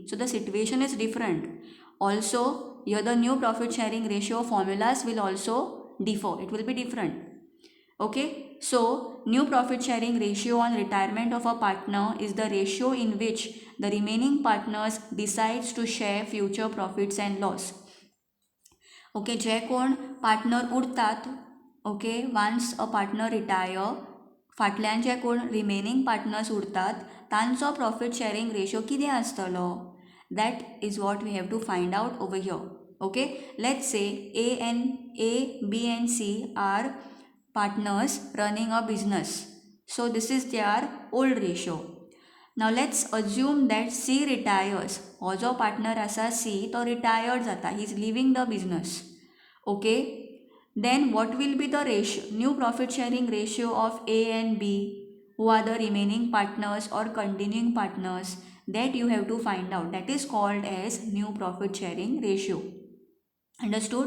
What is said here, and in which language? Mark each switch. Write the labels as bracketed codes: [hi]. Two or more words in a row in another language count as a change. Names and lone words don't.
[en] So the situation is different. Also, here the new profit sharing ratio formulas will also differ. It will be different. Okay, so new profit sharing ratio on retirement of a partner is the ratio in which the remaining partners decides to share future profits and loss. [kok] Okay, जे कोण पार्टनर उरतात, ओके, [en] once a partner retire, [kok] फाटल्यान जे कोण [en] remaining partners [kok] उरतात तांचो [en] profit sharing ratio [kok] कितें आसतलो? [en] That is what we have to find out over here. Okay, let's say A, B and C are partners running a business. So this is their old ratio. Now let's assume that C retires. [kok] हो जो partner आसा C तो retired जाता. [en] He is leaving the business. Okay. Then what will be the ratio, new profit sharing ratio of A and B, who are the remaining partners or continuing partners? That you have to find out. That is called as new profit sharing ratio. Understood?